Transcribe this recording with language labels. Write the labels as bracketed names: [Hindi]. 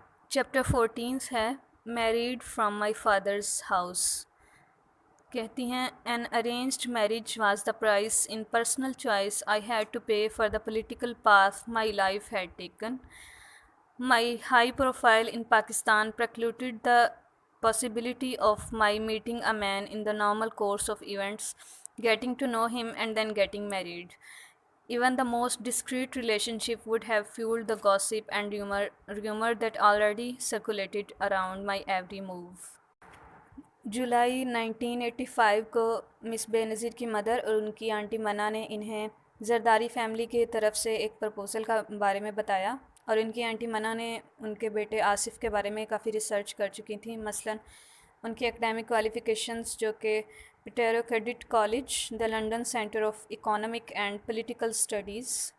[Urdu] Chapter 14 ہے [English] Married from my father's house. [Urdu] کہتی ہیں [English] an arranged marriage was the price in personal choice I had to pay for the political path my life had taken. My high profile in Pakistan precluded the possibility of my meeting a man in the normal course of events, getting to know him and then getting married. Even the most discreet relationship would have fueled the gossip and rumor that already circulated around my every move. [Urdu] جولائی 1985 کو مس بینظیر کی mother اور ان کی aunty منہ نے انہیں Zardari family کی طرف سے ایک پرپوزل کا بارے میں بتایا، اور ان کی آنٹی منہ نے ان کے بیٹے آصف کے بارے میں کافی ریسرچ کر چکی تھیں، مثلاً ان کی اکیڈمک کوالیفیکیشنز جو کہ پیٹیرو credit college, the London centre of economic and political studies